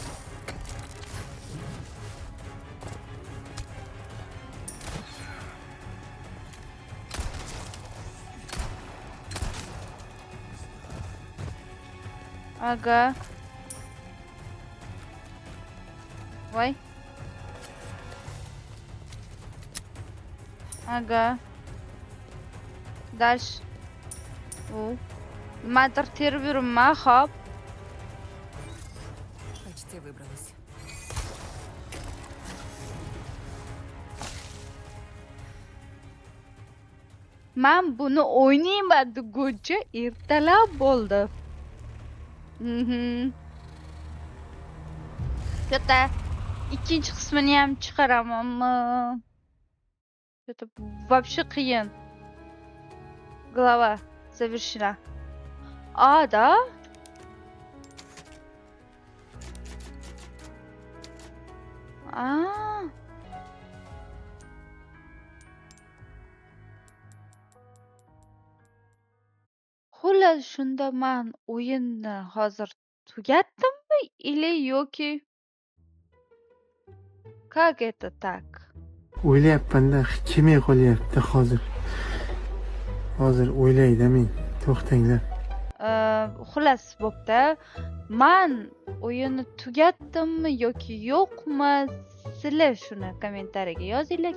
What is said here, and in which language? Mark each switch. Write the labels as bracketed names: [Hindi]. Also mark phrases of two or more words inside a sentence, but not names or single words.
[Russian] Ага. Ой. Ага. Дальше. [Uzbek] Nimadir terib yuribman, hop. [Russian] Почти выбралась. [Uzbek] Men buni o'ynayman deguncha ertalab bo'ldi. Katta ikkinchi qismini ham chiqaramanmi? [Russian] Это вообще qiyin. Глава завершена. Да? [Uzbek] Xullas, shunda men o'yinni hozir tugatdimmi или yoki [Russian] как это так? [Uzbek] O'ylayapman-da, kelmay qolyapti hozir. Hozir o'ylaydi men. To'xtanglar. Xullas bo'pti. Men o'yinni tugatdimmi yoki yo'qmi? Sizlar shuni kommentariyaga yozinglar.